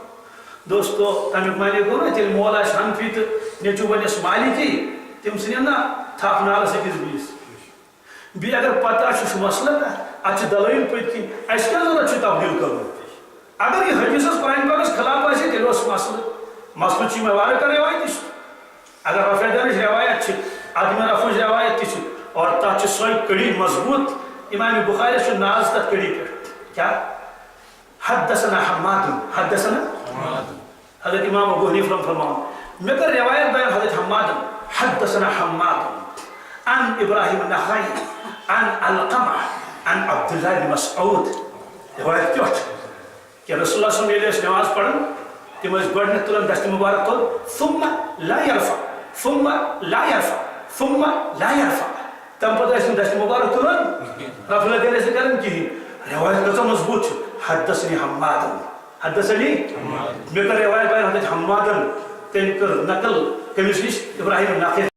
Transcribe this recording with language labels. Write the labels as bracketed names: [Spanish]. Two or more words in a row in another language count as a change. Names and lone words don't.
[Kashmiri] دوستو تمیُک معنی گوٚو نہ تیٚلہِ مول آسہِ حنفی تہٕ نیٚچوٗ بنٮ۪س مالکی تِم ژھٕنن نہ تھپھ نالس أکِس بیٚیِس بیٚیہِ اگر پتہ چھُ سُہ مسلہٕ اتھ چھِ دلٲیل پٔتۍ کِنۍ اَسہِ کیٛاہ ضروٗرت چھُ تبدیٖل کرُن اگر یہِ حدیثس قرآن پاکس خلاف آسہِ تیٚلہِ اوس مسلہٕ چھِ یِمے واریاہ کانٛہہ روایتہِ چھِ اگر رفع دانٕچ روایت چھِ عدم رفعٕچ روایت تہِ چھِ اور تتھ چھِ سۄے کڑی مضبوٗط امام بخاریس چھُ ناز تتھ کڑی پٮ۪ٹھ کیٛاہ [Arabic] حدثنا حدثنا [Kashmiri] حضرت امام ابو حنیفہ فرماوان مےٚ کٔر روایت بیان حضرت حمادن [Arabic] حدثنا حماد عن ابراہیم النخعی عن علقمہ عن عبد [Kashmiri] الله بن مسعود روایت کیٛاہ چھِ کہ رسول اللہ [Arabic] صلی اللہ علیہ وسلم [Kashmiri] ییٚلہِ ٲسۍ نماز پران تِم ٲسۍ گۄڈٕنٮ۪تھ تُلان دستہِ مُبارک تُل [Arabic] ثم لا يرفع ثم لا يرفع ثم لا يرفع [Kashmiri] تمہِ پتہٕ ٲسۍ نہٕ دستہِ مُبارک تُلان [Arabic] رفع الدین [Kashmiri] ٲسۍ نہٕ کران کِہیٖنۍ روایت کۭژاہ مضبوٗط چھِ حدثني حمادن حدثني مےٚ کٔر روایت بیان حضرت حمادن تم کر نقل کمس نش ابراہیم نقل